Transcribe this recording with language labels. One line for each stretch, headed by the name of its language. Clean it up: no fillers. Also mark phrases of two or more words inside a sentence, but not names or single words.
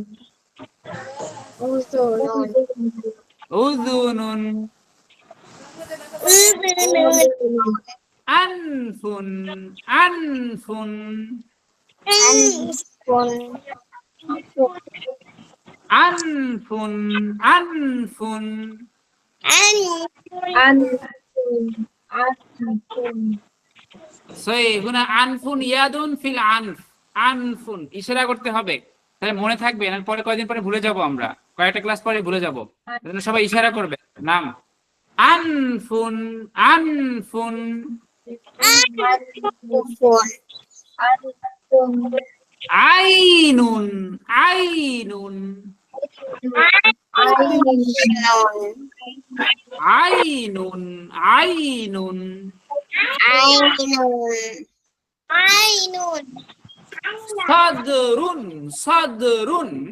Arabic: عيون أنف أنف أنف أنف সই هنا أنف يد في الأنف أنف
Bangla: ইশারা করতে হবে তাহলে মনে থাকবে না পরে কয়েকদিন পরে ভুলে যাব আমরা কয়েকটা ক্লাস পরে ভুলে যাব এজন্য সবাই ইশারা করবে নাম
Arabic: أنف أنف عين عين عين عين صدر صدر